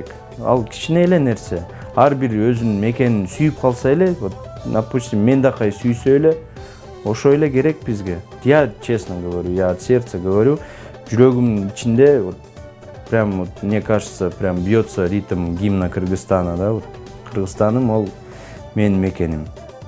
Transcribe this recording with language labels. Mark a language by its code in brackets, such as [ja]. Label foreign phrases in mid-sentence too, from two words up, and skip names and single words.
[ky] Ал кичине эле нерсе. Ар бир өзүнүн мекенин сүйүп калса эле, [ru] вот, допустим, [ky] Мендакай сүйсө эле, ошо эле керек бизге. [ru] Я честно говорю, я от сердца говорю, [ky] жүрөгүмдүн ичинде [ru] вот прям вот, мне кажется, прям бьется ритм гимна Кыргызстана, да? Вот, [ky] Кыргызстаным ол менин мекеним.